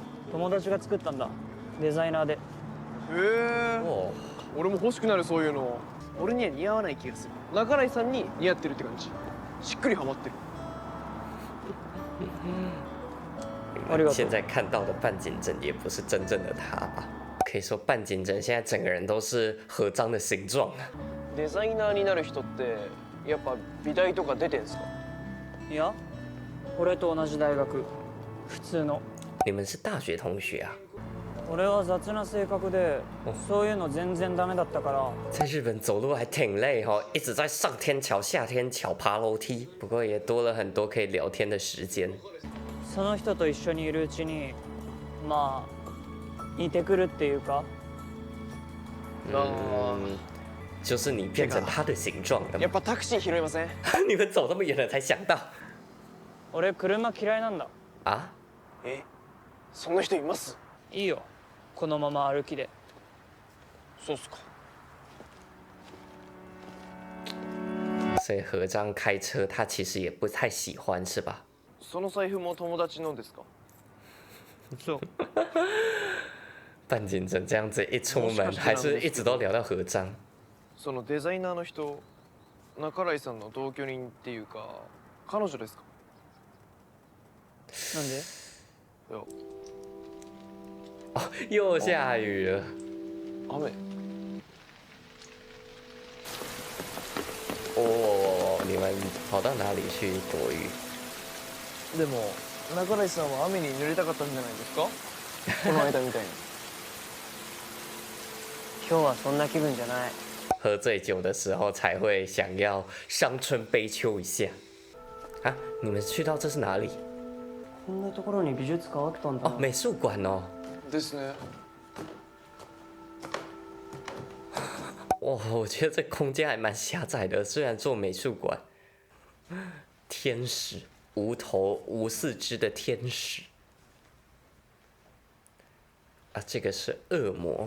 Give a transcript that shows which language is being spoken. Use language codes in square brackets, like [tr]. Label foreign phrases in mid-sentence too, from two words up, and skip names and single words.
[ja] 友達が作ったんだ。デザイナーで。へえ。 [zh] 哦， [ja] 俺も欲しくなるそういうの。俺には似合わない気がする。中西さんに似合ってるって感じ。しっくりハマってる。 [zh] 你们现在看到的半井真也不是真正的他吧？可以说半井真现在整个人都是合章的形状啊。 [ja] デザイナーになる人ってやっぱ美大とか出てんすか？いや、俺と同じ大学。普通の。 [zh] 你们是大学同学啊？ [ja] 俺は雑な性格で、そういうの全然ダメだったから。 [zh] 在日本走路还挺累哦，一直在上天桥、下天桥、爬楼梯。不过也多了很多可以聊天的时间。 [ja] その人と一緒にいるうちに、まあ似てくるっていうか。 [zh] 就是你变成他的形状了吗？ [ja] やっぱタクシー拾いません？ [zh] 你们走这么远了才想到 [ja] 俺車嫌いなんだ。 [zh] 啊？ [ja] え、そんな人います？いいよ。このまま歩きで。そうっすか。 [zh] 所以合章开车，他其实也不太喜欢，是吧？ [ja] その財布も友達のですか？そう。 [zh] 半井真这样子一出门，还是一直都聊到合章。 [ja] そのデザイナーの人、中西さんの同居人っていうか彼女ですか？なんで？いや、 [zh] 哦，又下雨了。 [ja] 雨。 [zh] 哦，你们跑到哪里去躲雨？ [ja] でも中西さんは雨に濡れたかったんじゃないですか？この間みたいに。今日はそんな気分じゃない。 [zh] 喝醉酒的时候才会想要伤春悲秋一下。啊，你们去到这是哪里？ [ja] こんなところに美術館あったんだ [zh] 哦，美术馆哦。 [ja] ですね。 [zh] 哇，我觉得这空间还蛮狭窄的，虽然做美术馆。天使，无头无四肢的天使。啊，这个是恶魔。